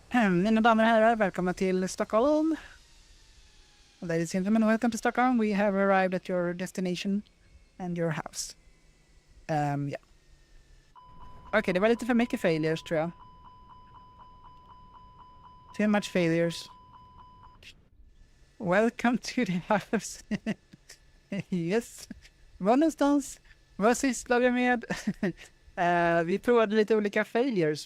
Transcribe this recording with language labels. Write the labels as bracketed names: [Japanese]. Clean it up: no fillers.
[Swedish] Mina damer och herrar, välkomna till Stockholm. [English] Ladies and gentlemen, welcome to Stockholm. We have arrived at your destination and your house. Yeah. [Swedish] Okej, det var lite för mycket failures tror jag. [English] Too much failures. Welcome to the house. Yes. [Swedish] Var någonstans? Vad sysslar vi med? Vi provade lite olika failures.